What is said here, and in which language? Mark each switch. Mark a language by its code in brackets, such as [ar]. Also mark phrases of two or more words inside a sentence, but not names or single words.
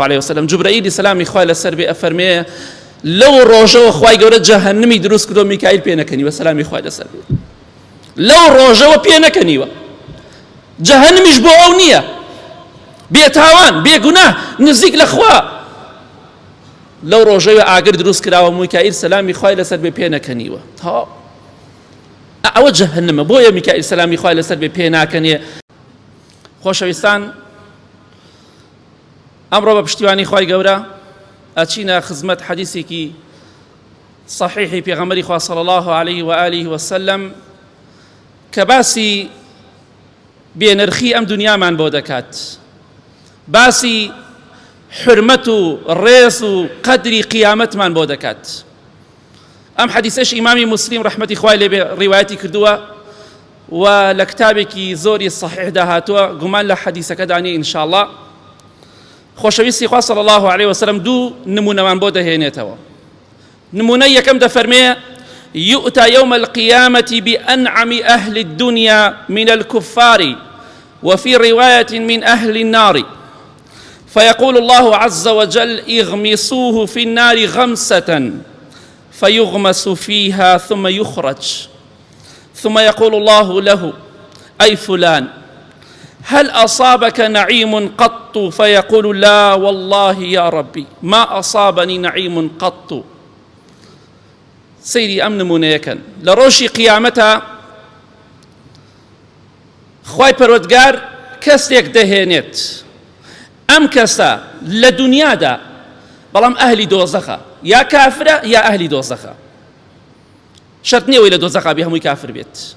[ar] عليه وسلم [ckb] جوبرەئیلی سەلامی خوای لەسەر بێ ئەفەرمێ لەو ڕۆژەوە خوای گەورە جەهەنەمی دروست کردو میکائیل پێ نەکەنیوە سەلامی خوای لەسەر بێ لەو ڕۆژەوە پێ نەکەنیوە جەهەنەمیش بۆ ئەو نییە بێتاوان بێگوناه نزیک لە خوا لەو ڕۆژەوە ئاگر دروست کراوە میکائیل سەلامی خوای لەسەر بێ پێ نەکەنیوە تا ئەوە جەهەنەمە بۆیە میکائیل سەلامی خوای لەسەر بێ پێ ناکەنێ خۆشەویستان ئەمڕۆ بە پشتیوانی خوای گەورە ئەچینە خزمەت حەدیثێکی صحیحی پێغەمبەری خوا [ar] صلی الله عليه وآله وسلم [ckb] کە باسی بێنرخی ئەم دنیامان بۆ دەکات باسی حرمەت و ڕێز و قەدری قیامەتمان بۆ دەکات ئەم حەدیثەش ئیمامی موسلیم ڕەحمەتی خوای لێبێ ڕیوایەتی کردووە و لە کتابێکی زۆری صحیحدا هاتووە گومان لە حەدیثەکەدانی ئینشاءالله خۆشەویستی خوا [ar] صلی الله عليه وسلم [ckb] دوو نمونەمان بۆ دەهێنێتەوە نمونەی یەکەم دەفەرمێ يؤتى [ar] يوم القيامة بأنعم أهل الدنيا من الكفار وفي رواية من أهل النار فيقول الله عز وجل اغمسوه في النار غمسة فيغمس فيها ثم يخرج ثم يقول الله له أي فلان هل أصابك نعيم قط فيقول لا والله يا ربي ما أصابني نعيم قط [ckb] سيري أم نمونەیەکەن لە ڕۆژی قیامەتە خوای پەروەردگار کەسێک دەهێنێت ئەم کەسە لە دنیادا بەڵام ئەهلی دۆزەخە یا کافرە یا ئەهلی دۆزەخە شەرت نییە وەی لە دۆزەخا بێ هەمووی کافر بێت